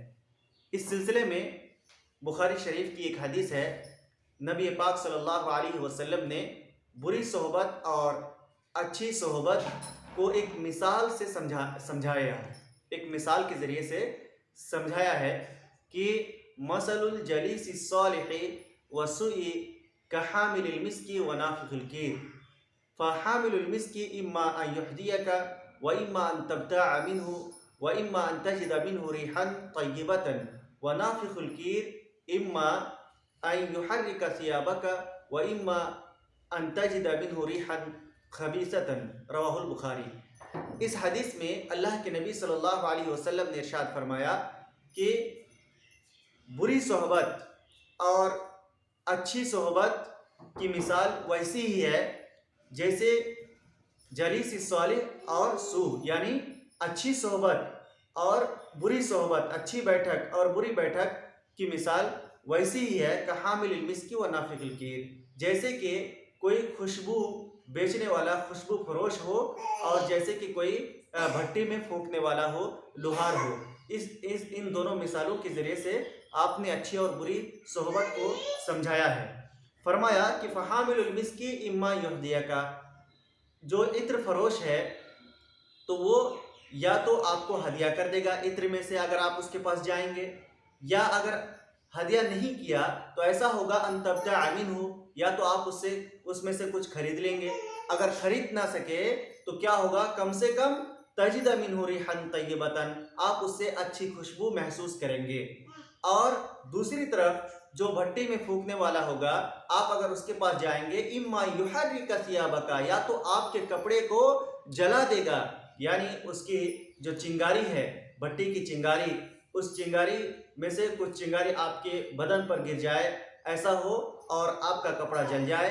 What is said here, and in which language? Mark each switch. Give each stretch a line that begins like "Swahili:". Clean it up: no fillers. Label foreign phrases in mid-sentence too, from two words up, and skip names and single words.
Hindi: इस सिलसिले में बुखारी शरीफ की एक हदीस है। नबी पाक
Arabic: صلى الله عليه وسلم
Hindi: ने बुरी सोहबत और अच्छी सोहबत को एक मिसाल से समझाया है, एक मिसाल के ज़रिए से समझाया है कि
Arabic: مثل الجليس الصالح والسوء كحامل المسك ونافخ الكير فحامل المسك إما أن يهديك وإما أن تبتاع منه وإما أن تجد منه ريحا طيبة ونافخ الكير إما أن يحرق ثيابك وإما أن تجد منه ريحا خبيثة. رواه البخاري.
Hindi: इस हदीस में अल्लाह के नबी
Arabic: صلى الله عليه وسلم
Hindi: ने इरशाद फरमाया कि बुरी सोहबत और अच्छी सोहबत की मिसाल वैसी ही है जैसे
Arabic: جليس صالح
Hindi: और सू, यानी अच्छी सोहबत और बुरी सोहबत, अच्छी बैठक और बुरी बैठक की मिसाल वैसी ही है
Arabic: كحامل المسك ونافخ الكير,
Hindi: जैसे कि कोई खुशबू बेचने वाला खुशबू फरोश हो और जैसे कि कोई भट्टी में फूंकने वाला हो, लोहार हो। इन दोनों मिसालों के ज़रिए से आपने अच्छी और बुरी सोहबत को समझाया है। फरमाया कि
Arabic: فحامل المسك إما يهديك,
Hindi: जो इत्र फरोश है तो वो या तो आपको हदिया कर देगा इत्र में से अगर आप उसके पास जाएंगे, या अगर हदिया नहीं किया तो ऐसा होगा
Arabic: أن تبتاع منه,
Hindi: या तो आप उससे उसमें से कुछ खरीद लेंगे। अगर खरीद ना सके तो क्या होगा, कम से कम
Arabic: تجد منه ريحا طيبة,
Hindi: आप उससे अच्छी खुशबू महसूस करेंगे। और दूसरी तरफ जो भट्टी में फूंकने वाला होगा, आप अगर उसके पास जाएंगे,
Arabic: إما يحرق ثيابك,
Hindi: या तो आपके कपड़े को जला देगा, यानी उसकी जो चिंगारी है, भट्टी की चिंगारी, उस चिंगारी में से कुछ चिंगारी आपके बदन पर गिर जाए, ऐसा हो और आपका कपड़ा जल जाए।